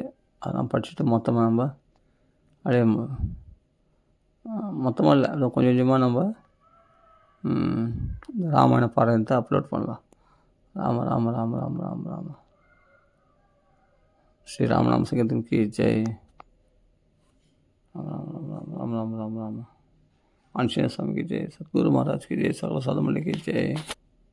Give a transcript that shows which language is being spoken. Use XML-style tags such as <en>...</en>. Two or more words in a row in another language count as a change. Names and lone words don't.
<ta>அதெல்லாம் படிச்சுட்டு மொத்தமாக நம்ம அப்படியே மொத்தமாக இல்லை, அதை கொஞ்சம் கொஞ்சமாக நம்ம இந்த ராமாயண பாராயணத்தை அப்லோட் பண்ணலாம்.</ta> <hi>राम राम राम राम राम राम श्री रामनाम संगीतम् की जय. राम राम राम राम राम राम राम आंजनेय स्वामी की जय, सतगुरु महाराज की जय, सकल साधु मंडली की जय.</hi>